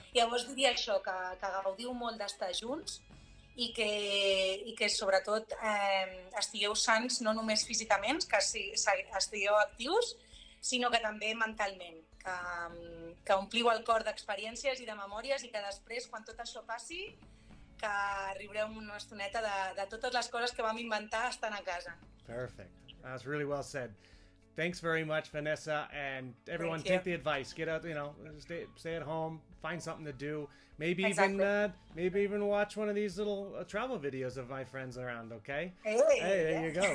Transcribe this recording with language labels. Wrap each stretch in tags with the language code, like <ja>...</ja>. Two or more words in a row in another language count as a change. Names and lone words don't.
<ca>Llavors diria això, que gaudiu molt d'estar junts i que sobretot estigueu sants no només físicament, que estigueu actius, sinó que també mentalment, que ompliu el cor d'experiències i de memòries i que després, quan tot això passi, que riureu una estoneta de totes les coses que vam inventar estant a casa.</ca> <en>Perfect. That's really well said. Thanks very much, Vanessa, and everyone Thank you. take the advice. Get out, stay at home, find something to do. Maybe Exactly. even watch one of these little travel videos of my friends around, okay? Hey, There you go.</en>